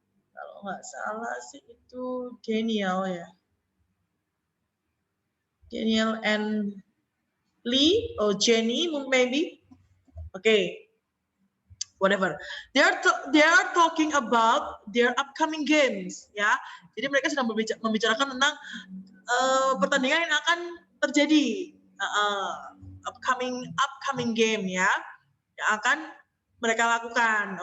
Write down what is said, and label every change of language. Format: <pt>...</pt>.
<id>Kalau nggak salah sih itu Daniel ya.</id> <en>Daniel and Lee or Jenny maybe. Okay, whatever. They are talking about their upcoming games, ya.</en> <id>Jadi mereka sedang membicarakan tentang pertandingan yang akan terjadi,</id> <en>upcoming game</en> <id>ya, yang akan mereka lakukan.</id>